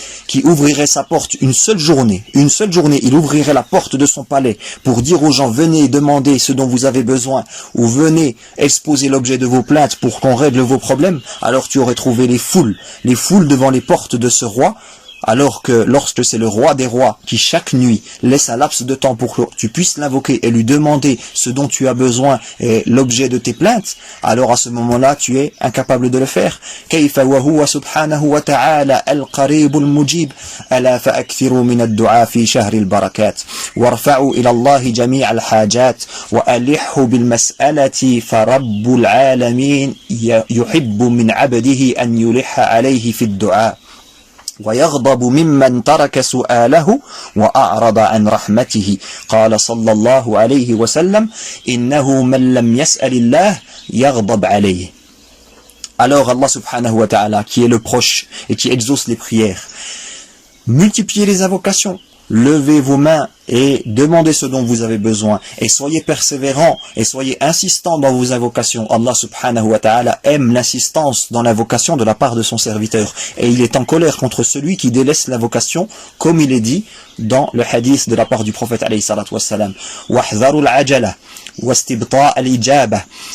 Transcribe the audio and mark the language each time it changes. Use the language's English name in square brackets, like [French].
[French] qui ouvrirait sa porte une seule journée, il ouvrirait la porte de son palais pour dire aux gens, venez demander ce dont vous avez besoin, ou venez exposer l'objet de vos plaintes pour qu'on règle vos problèmes, alors tu aurais trouvé les foules devant les portes de ce roi, alors que lorsque c'est le roi des rois qui chaque nuit laisse un laps de temps pour que tu puisses l'invoquer et lui demander ce dont tu as besoin et l'objet de tes plaintes, alors à ce moment-là tu es incapable de le faire. [Arabic] كيف وهو سبحانه وتعالى القريب المجيب ألا فأكثروا من الدعاء في شهر البركات وارفعوا إلى الله جميع الحاجات وألحوا بالمسألة فرب العالمين يحب من عبده أن يلح عليه في الدعاء ويغضب ممن ترك سؤاله وأعرض عن رحمته قال صلى الله عليه وسلم إنه من لم يسأل الله يغضب عليه. [French] Alors Allah subhanahu wa ta'ala, qui est le proche et qui exauce les prières, multipliez les invocations, levez vos mains et demandez ce dont vous avez besoin et soyez persévérants et soyez insistants dans vos invocations. Allah subhanahu wa ta'ala aime l'insistance dans l'invocation de la part de son serviteur et il est en colère contre celui qui délaisse l'invocation, comme il est dit dans le hadith de la part du prophète alayhi salatu wassalam: [Arabic] wahdharu al-ajala wastibta' al-ijaba